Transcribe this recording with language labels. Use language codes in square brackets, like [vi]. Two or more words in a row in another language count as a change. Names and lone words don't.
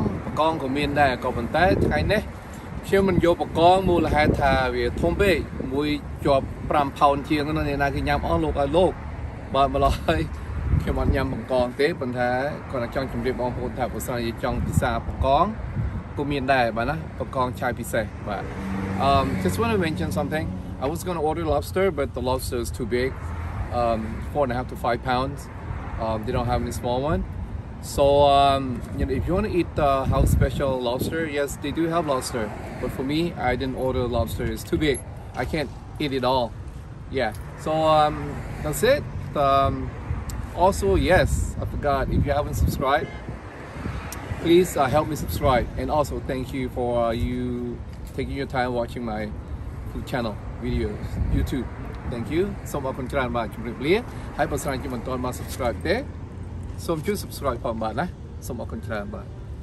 [km] ក៏មានដែរក៏ប៉ុន្តែថ្ងៃនេះខ្ញុំមិនយកបកងមូលហេតុថាវាធំពេកមួយជាប់5ផោនជាងនោះអ្នកណាគេញ៉ាំអស់លោកឲ្យលោកបាទម្ល៉េះខ្ញុំអត់ញ៉ាំបង្កងទេប៉ុន្តែ គាត់ចង់ជម្រាបបងប្អូនថាបើសិនជាចង់ពិសាបង្កងក៏មានដែរបាទណាបង្កងឆាយពិសេសបាទ [en] just want to mention something I was going to order lobster but the lobster is too big 4.5 to 5 pounds they don't have any small one so you know if you want to eat the house special lobster yes they do have lobster but for me I didn't order lobster it's too big I can't eat it all yeah so that's it also yes I forgot if you haven't subscribed please help me subscribe and also thank you for you taking your time watching my food channel videos YouTube thank you [km] សូមអរគុណច្រើនបាទជម្រាបលាហើយបើសិនជាមិនទាន់មក subscribe ទេសូមជួយ subscribe ផងបាទណាសូមអរគុណច្រើនបាទ